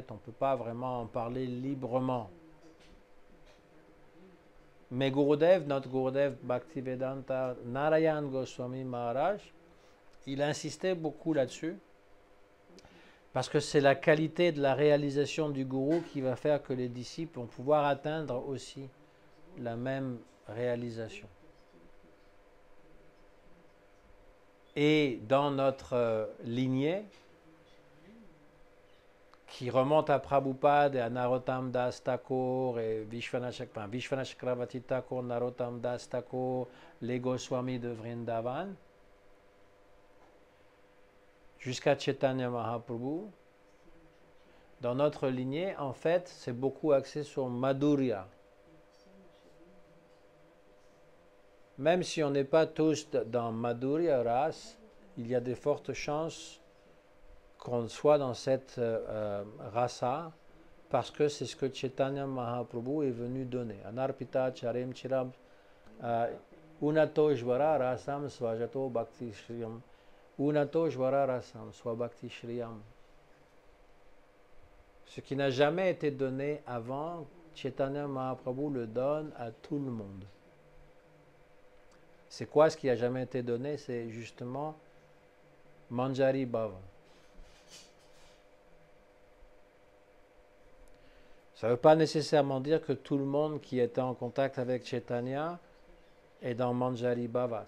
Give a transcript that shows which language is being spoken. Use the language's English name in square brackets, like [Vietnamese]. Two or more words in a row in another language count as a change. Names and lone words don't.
[French] On ne peut pas vraiment en parler librement. Mais Gurudev, notre Gurudev Bhaktivedanta Narayan Goswami Maharaj, il insistait beaucoup là-dessus, parce que c'est la qualité de la réalisation du gourou qui va faire que les disciples vont pouvoir atteindre aussi la même réalisation. Et dans notre lignée, qui remonte à Prabhupada et à Narottam Das Thakur et Vishwanath Chakravarti Thakur, Narottam Das Thakur, les Goswamis de Vrindavan, jusqu'à Chaitanya Mahaprabhu, dans notre lignée, en fait, c'est beaucoup axé sur Madhurya. Même si on n'est pas tous dans Madhurya Ras, il y a de fortes chances qu'on soit dans cette rasa, parce que c'est ce que Chaitanya Mahaprabhu est venu donner. [Sanskrit] अनर्पित चरीं चिरं उन्नतो ज्वल रसां स्वजतो भक्ति श्रियम्. उन्नतो ज्वल रसां स्वभक्ति श्रियम्. [French] Ce qui n'a jamais été donné avant, Chaitanya Mahaprabhu le donne à tout le monde. C'est quoi ce qui n'a jamais été donné? C'est justement Manjari Bhava. Ça ne veut pas nécessairement dire que tout le monde qui était en contact avec Chaitanya est dans Manjari Bhava.